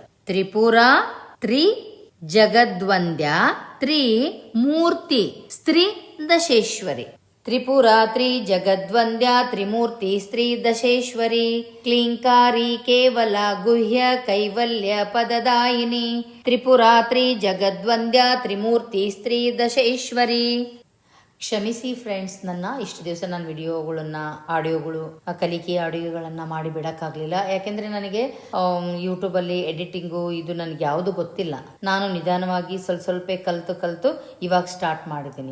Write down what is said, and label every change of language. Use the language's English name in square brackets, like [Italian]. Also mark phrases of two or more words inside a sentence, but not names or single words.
[Sanskrit] ತ್ರಿಪುರ ತ್ರಿ ಜಗದ್ವಂದ್ಯ ತ್ರಿಮೂರ್ತಿ ಸ್ತ್ರೀ ದಶೇಶ್ವರಿ. ತ್ರಿಪುರಾತ್ರಿ ಜಗದ್ವಂದ್ಯ ತ್ರಿಮೂರ್ತಿ ಸ್ತ್ರೀ ದಶೇಶ್ವರಿ. ಕ್ಲೀಂಕಾರಿ ಕೇವಲ ಗುಹ್ಯ ಕೈವಲ್ಯ ಪದದಾಯಿನಿ ತ್ರಿಪುರಾತ್ರಿ ಜಗದ್ವಂದ್ಯ ತ್ರಿಮೂರ್ತಿ ಸ್ತ್ರೀ ದಶೇಶ್ವರಿ. [Kannada] ಕ್ಷಮಿಸಿ ಫ್ರೆಂಡ್ಸ್, ಇಷ್ಟು ದಿವಸ ನಾನು ವಿಡಿಯೋಗಳನ್ನ ಆಡಿಯೋಗಳು ಕಲಿಕೆ ಆಡಿಯೋಗಳನ್ನ ಮಾಡಿ ಬಿಡಕ್ಕಾಗ್ಲಿಲ್ಲ. ಯಾಕೆಂದ್ರೆ ನನಗೆ ಯೂಟ್ಯೂಬಲ್ಲಿ ಎಡಿಟಿಂಗು ಇದು ನನಗೆ ಯಾವುದು ಗೊತ್ತಿಲ್ಲ. ನಾನು ನಿಧಾನವಾಗಿ ಸ್ವಲ್ಪ ಕಲ್ತು ಇವಾಗ ಸ್ಟಾರ್ಟ್ ಮಾಡಿದ್ದೀನಿ.